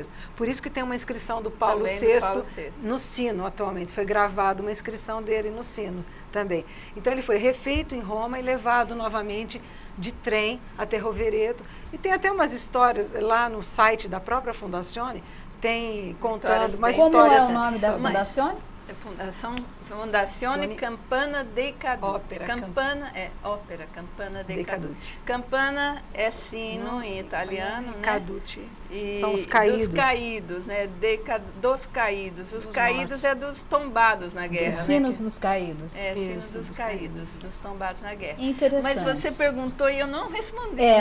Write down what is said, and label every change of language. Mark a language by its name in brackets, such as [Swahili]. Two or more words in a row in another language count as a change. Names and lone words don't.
[Portuguese] Por isso que tem uma inscrição do Paulo VI no sino atualmente. Foi gravada uma inscrição dele no sino também. Então ele foi refeito em Roma e levado novamente de trem até Rovereto. E tem até umas histórias lá no site da própria Fundazione, tem contando uma história. Como é o nome da Fundazione? Fondazione Campana dei Caduti. Ópera Campana dei Caduti. Campana é sino em italiano, né? Caduti. São os caídos. Dos caídos, né? Dos caídos. Os caídos mortos. Dos tombados na guerra. Os sinos dos caídos. Sinos dos caídos, dos tombados na guerra. Interessante. Mas você perguntou e eu não respondi, né?